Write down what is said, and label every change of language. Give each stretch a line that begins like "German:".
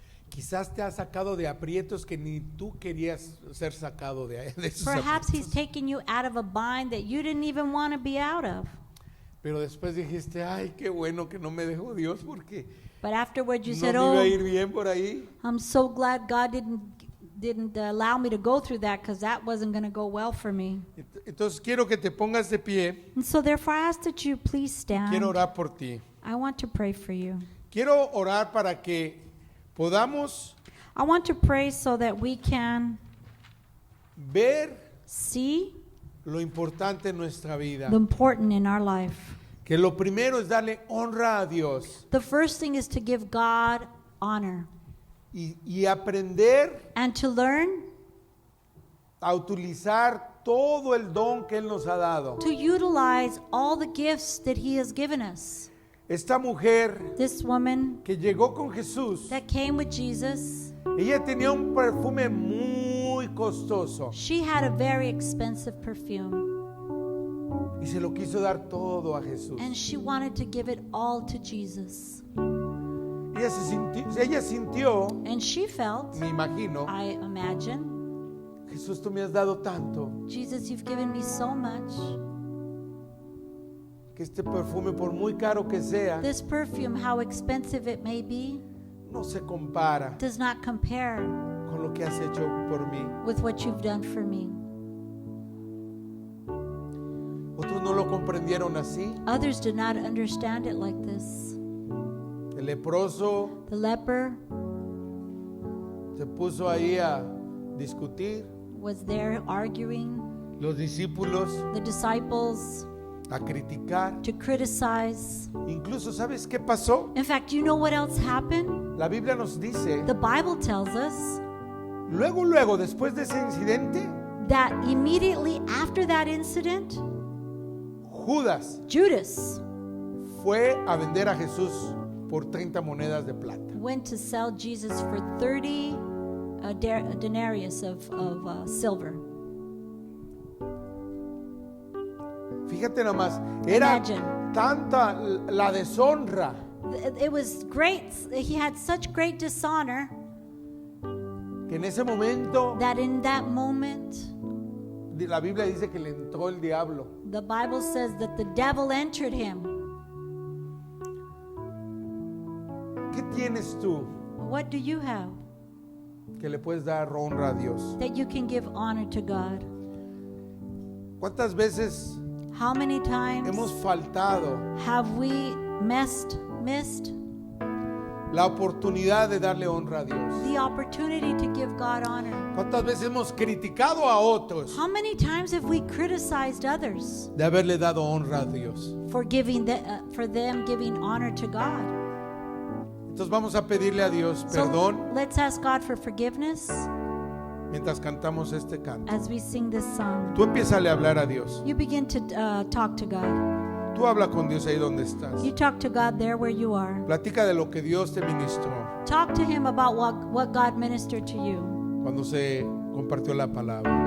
Spanish: quizás te ha sacado de aprietos que ni tú querías ser sacado de esos
English: Perhaps He's
Spanish: aprietos.
English: taken you out of a bind that you didn't even want to be out of.
Spanish: Pero después dijiste, ay, qué bueno que no me dejó Dios porque
English: But afterwards you
Spanish: no
English: said,
Spanish: me iba a
English: "Oh,
Spanish: ir bien por ahí.
English: I'm so glad God didn't allow me to go through that because that wasn't going to go well for me."
Spanish: Entonces quiero que te pongas de pie.
English: And so therefore I ask that you please stand.
Spanish: Quiero orar por ti.
English: I want to pray for you.
Spanish: Quiero orar para que podamos
English: I want to pray so that we can
Spanish: ver
English: see
Spanish: lo importante en nuestra vida.
English: the important in our life.
Spanish: Que lo primero es darle honra a Dios
English: The first thing is to give God honor
Spanish: y aprender
English: and to learn
Spanish: a utilizar todo el don que Él nos ha dado.
English: to utilize all the gifts that He has given us.
Spanish: Esta mujer
English: This woman
Spanish: que llegó con Jesús,
English: that came with Jesus,
Spanish: ella tenía un perfume muy costoso
English: she had a very expensive perfume
Spanish: y se lo quiso dar todo a Jesús.
English: and she wanted to give it all to Jesus.
Spanish: Ella sintió,
English: And she felt,
Spanish: me imagino,
English: I imagine,
Spanish: Jesús, tú me has dado tanto
English: Jesus, you've given me so much.
Spanish: que este perfume, por muy caro que sea,
English: This perfume, how expensive it may be,
Spanish: no se compara
English: does not compare
Spanish: con lo que has hecho por mí.
English: with what you've done for me.
Spanish: Otros no lo comprendieron así.
English: Others did not understand it like this.
Spanish: El leproso
English: The leper
Spanish: se puso ahí a discutir,
English: was there arguing,
Spanish: los discípulos
English: the disciples
Spanish: a criticar.
English: to criticize.
Spanish: Incluso, ¿sabes qué pasó?
English: In fact, you know what else happened?
Spanish: La Biblia nos dice,
English: The Bible tells us
Spanish: luego, después de ese incidente,
English: that immediately after that incident,
Spanish: Judas
English: Judas
Spanish: fue a vender a Jesús por 30 monedas de plata.
English: went to sell Jesus for 30 denarius of silver.
Spanish: Fíjate nomás, era
English: Imagine.
Spanish: tanta la deshonra
English: It was great. He had such great dishonor
Spanish: que en ese momento
English: that in that moment,
Spanish: la Biblia dice que le entró el diablo.
English: the Bible says that the devil entered him.
Spanish: ¿Qué tienes tú
English: What do you have
Spanish: que le puedes dar honra a Dios?
English: that you can give honor to God?
Spanish: ¿Cuántas veces
English: How many times
Spanish: hemos faltado
English: have we missed
Spanish: la oportunidad de darle honra a Dios?
English: the opportunity to give God honor?
Spanish: ¿Cuántas veces hemos criticado a otros
English: How many times have we criticized others
Spanish: de haberle dado honra a Dios?
English: for for them giving honor to God?
Spanish: Entonces vamos a pedirle a Dios perdón
English: So let's ask God for forgiveness
Spanish: mientras cantamos este canto.
English: as we sing this song.
Spanish: Tú empieza a hablar a Dios.
English: You begin to talk to God.
Spanish: Tú habla con Dios ahí donde estás.
English: You talk to God there where you are.
Spanish: Platica de lo que Dios te ministró
English: Talk to Him about what God ministered to you
Spanish: cuando se compartió la palabra.